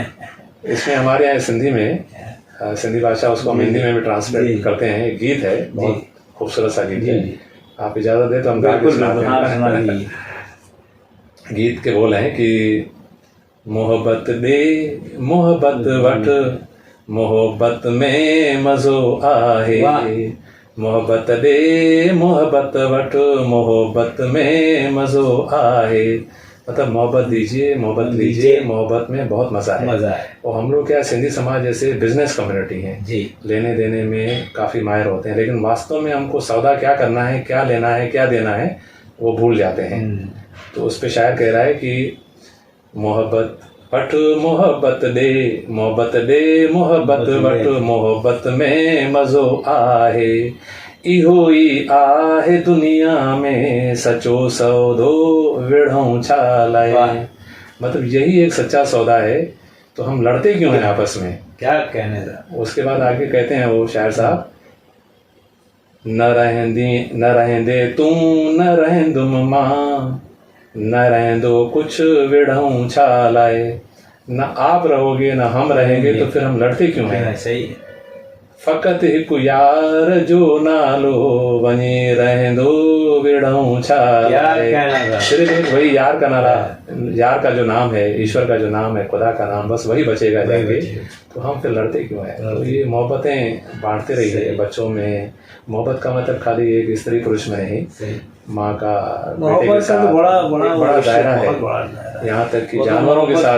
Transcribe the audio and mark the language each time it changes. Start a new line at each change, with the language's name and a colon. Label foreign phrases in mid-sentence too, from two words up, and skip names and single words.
Hindi: इसमें हमारे यहाँ सिंधी में, सिंधी भाषा, उसको हम हिंदी में भी ट्रांसलेट करते हैं। एक गीत है, बहुत खूबसूरत सा गीत है, आप इजाज़त दे तो हम गा के सुनाते हैं। गीत के बोल हैं कि
Sindhi: मोहब्बत दे मोहब्बत वट, मोहब्बत में मज़ो आहे, मोहब्बत दे मोहब्बत वठ मोहब्बत में मज़ो आए,
Hindi: मतलब मोहब्बत दीजिए मोहब्बत लीजिए, मोहब्बत में बहुत मज़ा है। और हम लोग क्या सिंधी समाज जैसे बिजनेस कम्युनिटी है जी, लेने देने में काफ़ी माहिर होते हैं, लेकिन वास्तव में हमको सौदा क्या करना है, क्या लेना है, क्या देना है, वो भूल जाते हैं। तो उस पे शायर कह रहा है कि
Sindhi: मोहब्बत वठ मोहब्बत दे मोहब्बत वठ मोहब्बत में मज़ो आहे, इहो ई आहे दुनिया में सचो सौदो विढ़ऊं छा लाए।
Hindi: मतलब यही एक सच्चा सौदा है, तो हम लड़ते क्यों हैं आपस में, क्या कहने था। उसके बाद आगे कहते हैं वो शायर साहब,
Sindhi: न रहेंदे तू न रहेंदुम मां, न रहेंदो कुछ विढ़ऊं छा लाए।
Hindi: न आप रहोगे न हम रहेंगे तो फिर हम लड़ते क्यों हैं। सही है।
Sindhi: फ़क़त हिकु यार जो नालो वञे रहंदो विढ़ऊं छा लाए।
Hindi: सिर्फ एक वही यार का नारा, यार का जो नाम है, ईश्वर का जो नाम है, खुदा का नाम, बस वही बचेगा जाके, तो हम फिर लड़ते क्यों हैं। तो ये मोहब्बतें बांटते रहिए बच्चों में। मोहब्बत का मतलब खाली एक स्त्री पुरुष में नहीं, माँ का बेटे के साथ बड़ा दायरा है, यहाँ तक कि जानवरों के साथ।